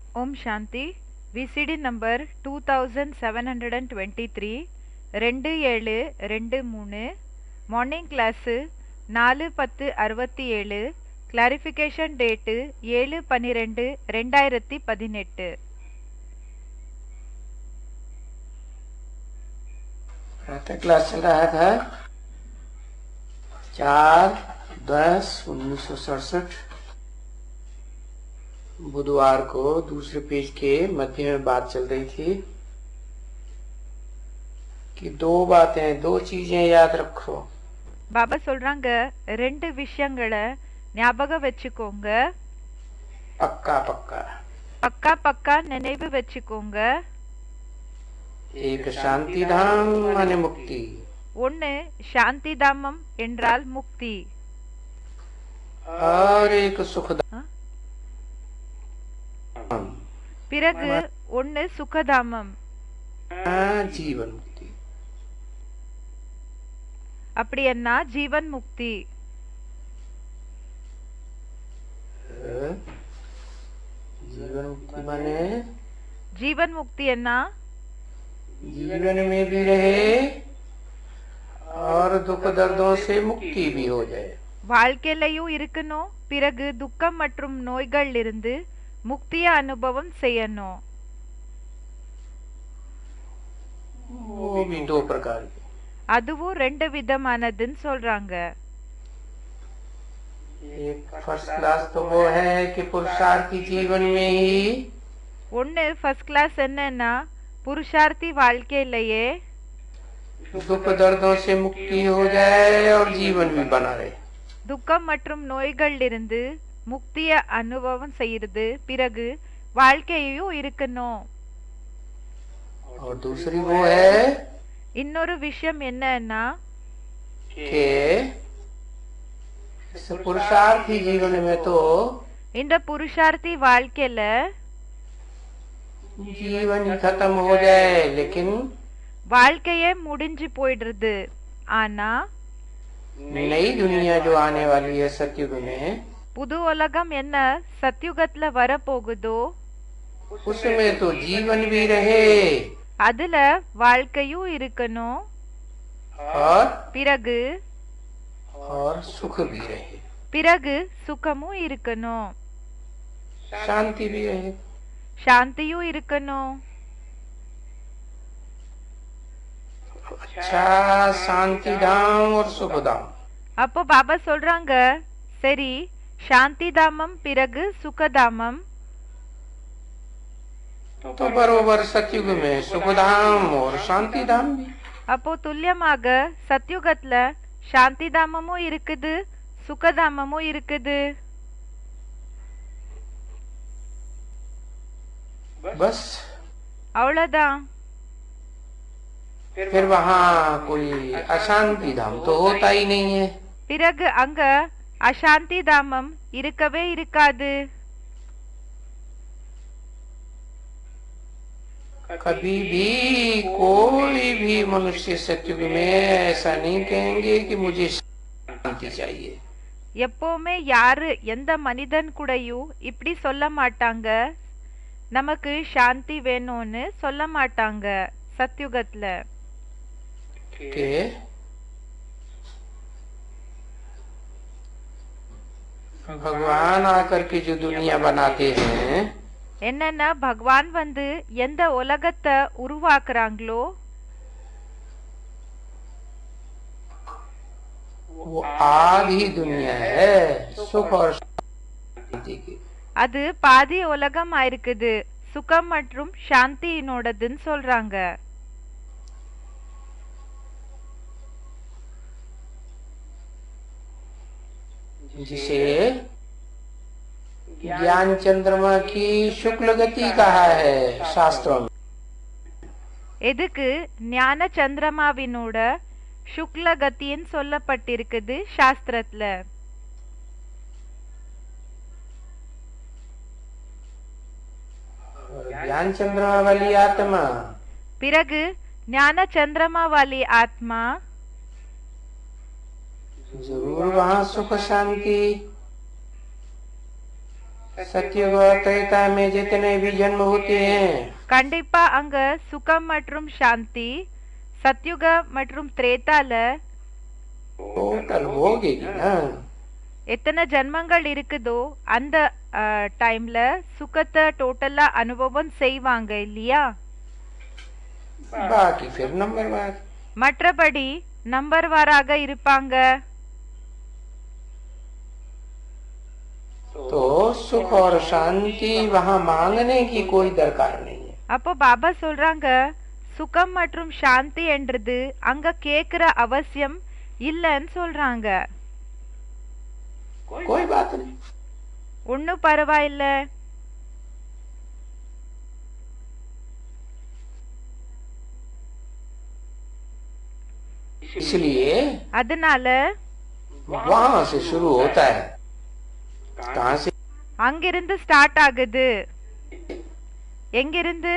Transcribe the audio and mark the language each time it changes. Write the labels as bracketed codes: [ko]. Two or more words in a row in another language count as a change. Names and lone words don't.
[hi] ओम् शान्ति. [en] VCD number 2723 2723 morning class 4/10/67 clarification date 7/12/2018. [hi] प्रातः क्लास चल रहा था 4/10/1967 बुधवार को दूसरे पेज के मध्य में बात चल रही थी कि दो बातें, दो चीजें याद रखो. [ta] பாபா சொல்றாங்க ரெண்டு விஷயங்களை ஞாபகம் வச்சுக்கோங்க. [hi] पक्का पक्का [ta] பக்கா பக்கா நினைவு வச்சுக்கோங்க. [hi] एक शांति धाम माने मुक्ति, [ta] ஒன்னு சாந்தி தாமம் என்றால் முக்தி, [hi] और एक सुख धाम [ta] பிறகு ஒன்னு சுகதாமம், [hi] जीवन मुक्ति. [ta] அப்படி என்ன ஜீவன் முக்தி. [hi] जीवन मुक्ति माने [ta] ஜீவன் முக்தி என்ன? [hi] जीवन में भी रहे और दुख दर्दों से मुक्ति भी हो जाए. [ta] வாழ்க்கையிலையும் இருக்கணும், பிறகு துக்கம் மற்றும் நோய்கள் இருந்து முக்திய அனுபவம் செய்யணும். [hi] वो भी दो प्रकार के. [ta] அதுவும் ரெண்டு விதமானதுன்னு சொல்றாங்க. [hi] एक फर्स्ट क्लास तो वो है कि पुरुषार्थी जीवन में ही [ta] ஒன்னு [en] first class [ta] என்னன்னா புருஷார்த்தி வாழ்க்கையிலேயே [hi] दुख दर्दों से मुक्ति हो जाए और जीवन भी बना रहे. [ta] துக்கம் மற்றும் நோய்கள் இருந்து முக்திய அனுபவம் செய்யறது, பிறகு வாழ்க்கையும் இருக்கணும். [hi] और दूसरी वो है [ta] இன்னொரு விஷயம் என்னன்னா [hi] कि इस पुरुषार्थी जीवन में तो [ta] இந்த புருஷார்த்தி வாழ்க்கையில [hi] जीवन ही खत्म हो जाए, लेकिन [ta] வாழ்க்கையே முடிஞ்சு போயிடுறது. ஆனா [hi] नई दुनिया जो आने वाली है सतयुग में, [ta] புது உலகம் என்ன சத்யுகத்துல வர போகுதோ [hi] उसमें तो जीवन भी रहे [ta] அதுல வாழ்க்கையும் இருக்கணும், [hi] और [ta] பிறகு [hi] सुख भी रहे, [ta] பிறகு சுகமும் இருக்கணும், [hi] शांति भी रहे. [ta] சாந்தியும் இருக்கணும். [hi] अच्छा, शांति धाम और सुख धाम. [ta] அப்போ பாபா சொல்றாங்க சரி சாந்தி தாமம் பிறகு சுகதாமம். [hi] तो बरोबर सतयुग में सुख धाम और शांति धाम भी. [ta] அப்போ துல்லியமாக சத்யுகத்துல சாந்தி தாமமும் இருக்குது, சுகதாமமும் இருக்குது. [hi] बस [ta] அவ்வளவுதான். [hi] फिर वहाँ कोई अशांति धाम तो होता ही नहीं है. [ta] பிறகு அங்க அசாந்தி தாமம் இருக்கவே இருக்காது. [hi] कभी भी कोई भी मनुष्य सतयुग में ऐसा नहीं कहेंगे कि मुझे शांति चाहिए. [ta] எப்பவுமே யாரு எந்த மனிதன் கூடயும் இப்படி சொல்ல மாட்டாங்க, நமக்கு சாந்தி வேணும்னு சொல்ல மாட்டாங்க சத்யுகத்துல. [hi] कि भगवान आकर के जो दुनिया बनाते हैं, [ta] என்னன்னா பகவான் வந்து எந்த உலகத்தை உருவாக்குறாங்களோ [hi] वो आधी दुनिया है सुख और शांति की. [ta] அது பாதி உலகம் ஆயிருக்குது, சுகம் மற்றும் சாந்தியினோடதுன்னு சொல்றாங்க. [hi] जिसे ज्ञान चंद्रमा की शुक्ल गति कहा है शास्त्रों में. [ta] எதுக்கு ஞான சந்திரமாவினோட சுக்ல கத்தின்னு சொல்லப்பட்டிருக்குது சாஸ்திரத்துல. [hi] ज्ञान चंद्रमा वाली आत्मा [ta] பிறகு [hi] ज्ञान चंद्रमा वाली आत्मा जरूर वहाँ सुख शांति सत्युग और त्रेता में जितने भी जन्म होते हैं [ta] கண்டிப்பா அங்க சுகம் மற்றும் சாந்தி சத்யுக மற்றும் திரேதால [hi] टोटल भोगेगी ना। [ta] எத்தனை ஜன்மங்கள் இருக்குதோ அந்த டைம்ல சுகத்தை டோட்டலா அனுபவம் செய்வாங்க இல்லையா? [hi] बाकी फिर नंबरवार [ta] மற்றபடி நம்பர்வாராக இருப்பாங்க. [hi] तो सुख और शांति वहाँ मांगने की कोई दरकार नहीं है। [ta] அப்போ பாபா சொல்றாங்க சுகம் மற்றும் சாந்தி என்றது அங்க கேக்குற அவசியம் இல்லன்னு சொல்றாங்க. [hi] कोई बात नहीं, [ta] ஒன்னும் பரவாயில்ல. [hi] इसलिए [ta] அதனால [hi] वहाँ से शुरू होता है। कहाँ से? [ta] அங்கிருந்து ஸ்டார்ட் ஆகுது. எங்கிருந்து?